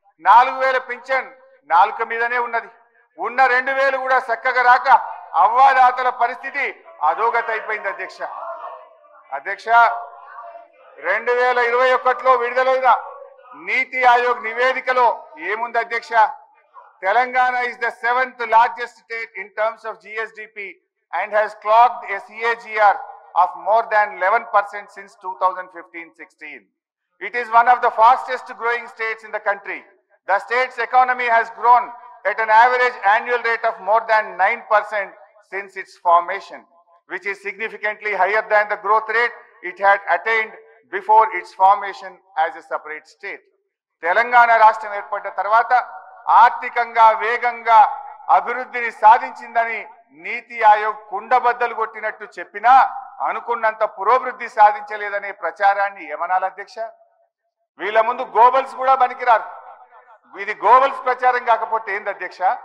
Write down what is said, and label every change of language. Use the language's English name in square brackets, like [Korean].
[Telugu] 4000 pension నాలుక మీదనే ఉన్నది. ఉన్న 2000 కూడా చక్కగా రాక అవ్వాదాతల పరిస్థితి అధోగతి అయిపోయింది అధ్యక్ష. అధ్యక్ష 2021లో విడుదలైన నీతి ఆయోగ్ నివేదికలో ఏముంది అధ్యక్ష? [English] Telangana is the 7th largest state in terms of GSDP and has clocked a CAGR of more than 11% since 2015-16. It is one of the fastest growing states in the country. The state's economy has grown at an average annual rate of more than 9% since its formation, which is significantly higher than the growth rate it had attained before its formation as a separate state. [Telugu] Telangana రాష్ట్రం ఏర్పడ్డ తర్వాత ఆర్థికంగా వేగంగా అభివృద్ధిని సాధించిందని నీతి ఆయోగ్ కుండబద్దలు కొట్టినట్టు చెప్పినా అనుకున్నంత పురోభివృద్ధి సాధించలేదనే ప్రచారాన్ని ఏమనాలి అధ్యక్ష? వీళ్ళ ముందు గోబల్స్ కూడా పనికిరారు. ఇది గోబల్స్ ప్రచారం కాకపోతే ఏంది అధ్యక్ష?